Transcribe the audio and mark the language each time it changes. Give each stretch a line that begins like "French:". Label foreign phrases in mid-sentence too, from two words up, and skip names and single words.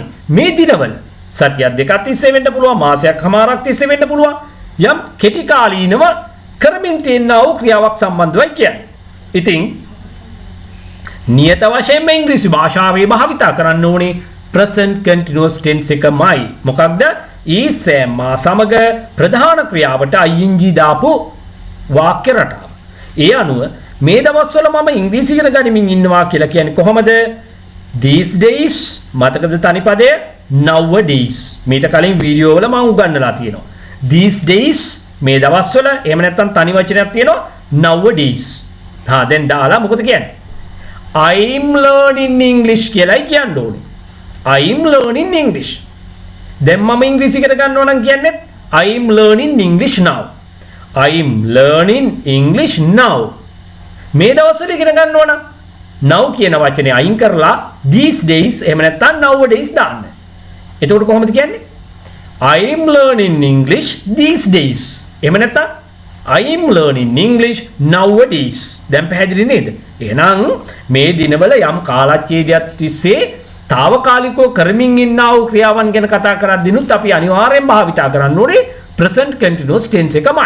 Sinhala: මේ දිනවල සතියක් දෙකක් තිස්සේ වෙන්න පුළුවන්, මාසයක් හමාරක් තිස්සේ වෙන්න පුළුවන්. යම් කෙටි කාලීනව කරමින් තියෙනා වූ ක්‍රියාවක් සම්බන්ධවයි කියන්නේ. ඉතින් නියත වශයෙන්ම ඉංග්‍රීසි භාෂාවේ භාවිතා කරන්න ඕනේ
English: present continuous tense
Sinhala: එකමයි. මොකක්ද?
English: is am
Sinhala: සමග ප්‍රධාන ක්‍රියාවට ing දාපු වාක්‍ය රටාව. ඒ අනුව මේ දවස්වල මම ඉංග්‍රීසි ඉගෙන ගනිමින් ඉන්නවා කියලා කියන්නේ කොහොමද?
English: these days
Sinhala: මතකද තනිපදය? nowadays. මේක කලින් වීඩියෝ වල මම උගන්වලා තියෙනවා.
English: these days
Sinhala: මේ දවස්වල එහෙම නැත්නම් තනි වචනයක් තියෙනවා nowadays. දැන් දාලා මොකද කියන්නේ?
English: I'm learning English
Sinhala: කියලායි කියන්න ඕනේ.
English: I'm learning English.
Sinhala: දැන් මම ඉංග්‍රීසි ඉගෙන ගන්න ඕන නම් කියන්නේ
English: I'm learning English now. I'm learning English now.
Sinhala: මේ දවස්වල ඉගෙන ගන්න ඕන now කියන වචනේ අයින් කරලා
English: these days
Sinhala: එහෙම නැත්නම් nowadays දාන්න. එතකොට කොහොමද කියන්නේ?
English: I'm learning English these days.
Sinhala: එහෙම නැත්නම්
English: I'm learning English nowadays.
Sinhala: දැන් පැහැදිලි නේද? එහෙනම් මේ දිනවල යම් කාලච්ඡේදයක් තිස්සේ తాවකාලිකව කරමින් ඉන්නා වූ ක්‍රියාවන් ගැන කතා කරද්දිනුත් අපි අනිවාර්යෙන් භාවිතා කරන්න ඕනේ
English: present continuous tense
Sinhala: එකමයි.